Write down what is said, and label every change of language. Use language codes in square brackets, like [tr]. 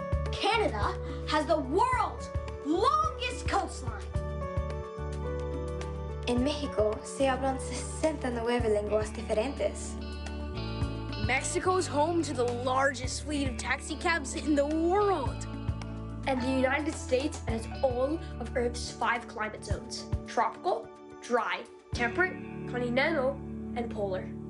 [en] Canada has the world's longest coastline. [es] En México se hablan 69 lenguas diferentes. [en] Mexico is home to the largest fleet of taxi cabs in the world. And the United States has all of Earth's 5 climate zones: tropical, dry, temperate, continental, and polar.